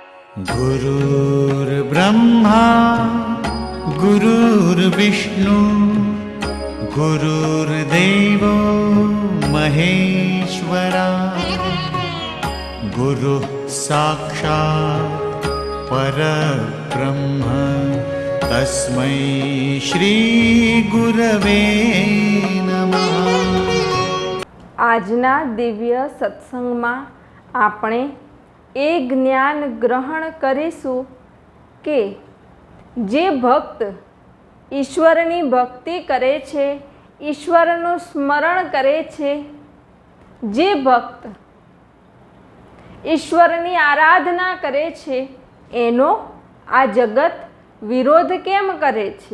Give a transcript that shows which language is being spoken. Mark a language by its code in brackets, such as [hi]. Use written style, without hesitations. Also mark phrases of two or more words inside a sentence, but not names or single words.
[sa] गुरुर्ब्रह्मा गुरुर्विष्णु गुरुर्देवो महेश्वरा गुरुः साक्षात् परब्रह्म तस्मै श्री गुरवे नमः। [gu] આજના દિવ્ય સત્સંગમાં આપણે એ જ્ઞાન ગ્રહણ કરીશું કે જે ભક્ત ઈશ્વરની ભક્તિ કરે છે, ઈશ્વરનું સ્મરણ કરે છે, જે ભક્ત ઈશ્વરની આરાધના કરે છે, એનો આ જગત વિરોધ કેમ કરે છે?